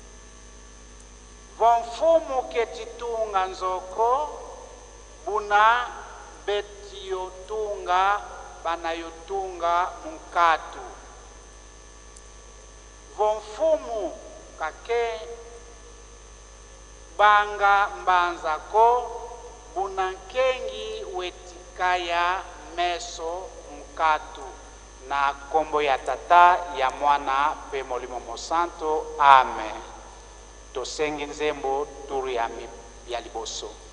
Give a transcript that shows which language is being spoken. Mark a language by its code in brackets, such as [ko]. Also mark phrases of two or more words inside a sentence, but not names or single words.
[kg] Vo mfumu ketitunga nzoko buna beti yotunga bana yotunga mkatu. Vo mfumu kake banga mbanzako buna nkengi wetikaya meso mkatu. [ln] Na kombo ya tata ya mwana pe molimo mosanto. Amen. Tosengi nzembo turu ya liboso.